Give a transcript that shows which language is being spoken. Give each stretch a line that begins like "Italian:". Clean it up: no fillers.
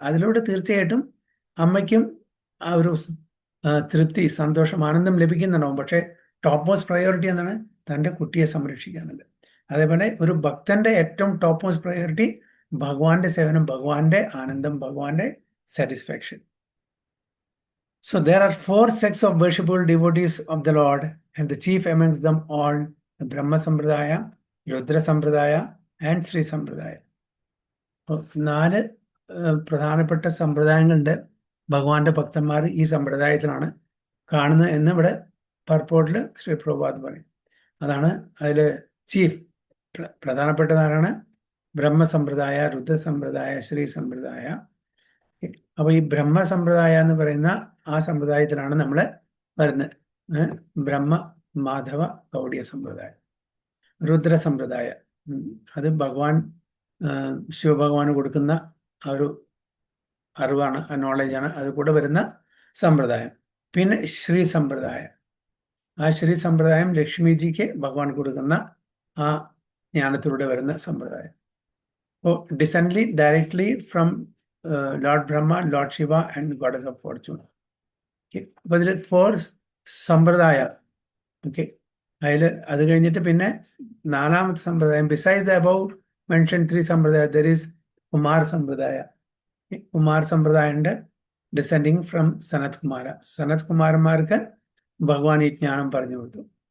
Malayalam: അതിലൂടെ തീർച്ചയായിട്ടും അമ്മയ്ക്കും ആ ഒരു തൃപ്തി, സന്തോഷം, ആനന്ദം ലഭിക്കുന്നുണ്ടാവും. പക്ഷേ ടോപ്പ് മോസ്റ്റ് പ്രയോറിറ്റി എന്താണ്? തൻ്റെ കുട്ടിയെ സംരക്ഷിക്കാനുള്ളത്. അതേപോലെ ഒരു ഭക്തന്റെ ഏറ്റവും ടോപ്പ് മോസ്റ്റ് പ്രയോറിറ്റി ഭഗവാന്റെ സേവനം, ഭഗവാന്റെ ആനന്ദം, ഭഗവാന്റെ satisfaction.
English: So there are 4 sects of worshipful devotees of the Lord, and the chief amongst them all the Brahma Sampradaya, Rudra Sampradaya and Sri Sampradaya.
Malayalam: 4 പ്രധാനപ്പെട്ട സമ്പ്രദായങ്ങളുണ്ട്. ഭഗവാന്റെ ഭക്തന്മാർ ഈ സമ്പ്രദായത്തിലാണ് കാണുന്നത് എന്ന് ഇവിടെ പർപ്പോട്ടിൽ ശ്രീ പ്രഭുപാദ് പറയും. അതാണ് അതിൽ ചീഫ് പ്രധാനപ്പെട്ടതാണ് ബ്രഹ്മസമ്പ്രദായ, രുദ്രസമ്പ്രദായ, ശ്രീ സമ്പ്രദായ. അപ്പൊ ഈ ബ്രഹ്മസമ്പ്രദായ എന്ന് പറയുന്ന ആ സമ്പ്രദായത്തിലാണ് നമ്മൾ വരുന്നത്. ബ്രഹ്മ മാധവ ഗൗഡിയ സമ്പ്രദായം. രുദ്രസമ്പ്രദായ, അത് ഭഗവാൻ ശിവഭഗവാന് കൊടുക്കുന്ന ആ ഒരു അറിവാണ്, ആ നോളജാണ്, അത് കൂടെ വരുന്ന സമ്പ്രദായം. പിന്നെ ശ്രീ സമ്പ്രദായം, ആ ശ്രീ സമ്പ്രദായം ലക്ഷ്മിജിക്ക് ഭഗവാൻ കൊടുക്കുന്ന ആ ജ്ഞാനത്തിലൂടെ വരുന്ന സമ്പ്രദായം.
English: അപ്പോൾ descendly directly from Lord Brahma, Lord Shiva and Goddess of Fortune.
Malayalam: Okay. അപ്പോൾ ഇതിൽ 4 സമ്പ്രദായ. ഓക്കെ, അതിൽ അത് കഴിഞ്ഞിട്ട് പിന്നെ 4ാമത്തെ സമ്പ്രദായം,
English: besides the above mention
Malayalam: 3 സമ്പ്രദായ,
English: there is
Malayalam: Kumar സമ്പ്രദായ. Kumar സമ്പ്രദായം ഉണ്ട്,
English: descending from
Malayalam: സനത് കുമാര. സനത് കുമാരന്മാർക്ക് ഭഗവാൻ ഈ ജ്ഞാനം പറഞ്ഞു കൊടുത്തു.